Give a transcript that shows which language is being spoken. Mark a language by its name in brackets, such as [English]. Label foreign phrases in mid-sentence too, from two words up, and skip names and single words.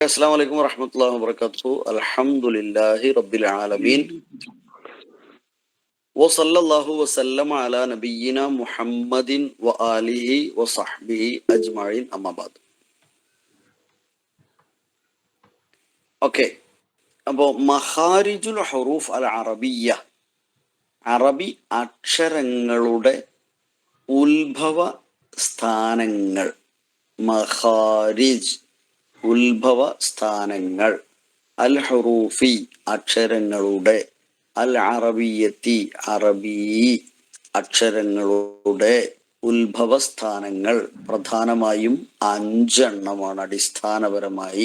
[Arabic] السلام عليكم ورحمة الله وبركاته. الحمد لله رب العالمين وصلى الله وسلم على نبينا محمد وآله وصحبه أجمعين أما بعد. [Malayalam] ഓക്കെ, അപ്പോൾ [Arabic] مخارج الحروف العربية, [Malayalam] അറബി അക്ഷരങ്ങളുടെ ഉത്ഭവ സ്ഥാനങ്ങൾ. മഖാരിജ് ഉത്ഭവ സ്ഥാനങ്ങൾ, അൽ ഹുറൂഫി അക്ഷരങ്ങളുടെ, അൽ അറബിയത്തി അറബി അക്ഷരങ്ങളുടെ ഉത്ഭവസ്ഥാനങ്ങൾ പ്രധാനമായും 5 എണ്ണമാണ് അടിസ്ഥാനപരമായി.